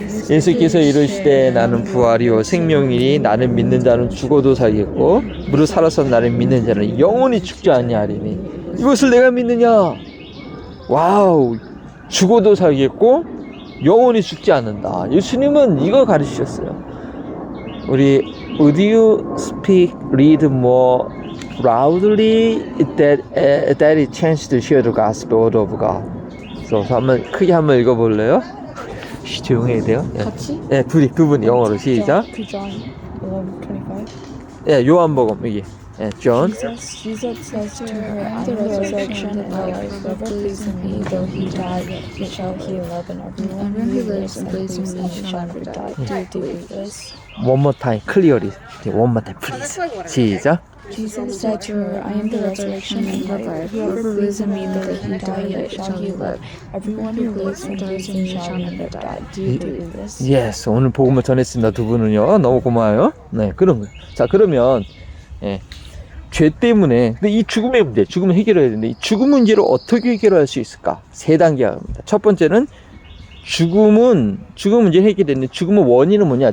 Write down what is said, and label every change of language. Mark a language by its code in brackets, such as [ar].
[ko] 예수께서 이르시되 나는 부활이요 생명이니 나는 믿는 자는 죽어도 살겠고 무릇 살아서 나를 믿는 자는 영원히 죽지 아니하리니 이것을 내가 믿느냐? 와우, 죽어도 살겠고 영원히 죽지 않는다. 예수님은 이걸 가르치셨어요. [en] 우리 Would you speak, read more loudly that it chance to share the gospel of God. [ko] 그래서 한번 크게 한번 읽어볼래요? 조용해야 돼요. 예. 같이? 예, 두 분 영어로 시작. [en] John 11:25. [ko] 예, 요한복음 여기. 예, John. [en] Jesus says to her, I am the resurrection and the life. Whoever believes in me, though he die, yet shall he live, and everyone who lives and believes in me shall never die. Do you believe this? One more time, clearly. One more time, please. [ko] 시작. [en] Jesus said to her, I am the resurrection and the life. Whoever believes in me, though he die, yet shall he live. Everyone who lives and believes in me shall never die. Do you believe this? [ko] Yes, 오늘 복음을 전했습니다. 두 분은요. 너무 고마워요. 네, 그런 거예요. 자, 그러면 죄 때문에 근데 이 죽음의 문제, 죽음을 해결해야 되는데 이 죽음 문제를 어떻게 해결할 수 있을까? 세 단계가 합니다. 첫 번째는 죽음 문제 해결됐는데 죽음의 원인은 뭐냐?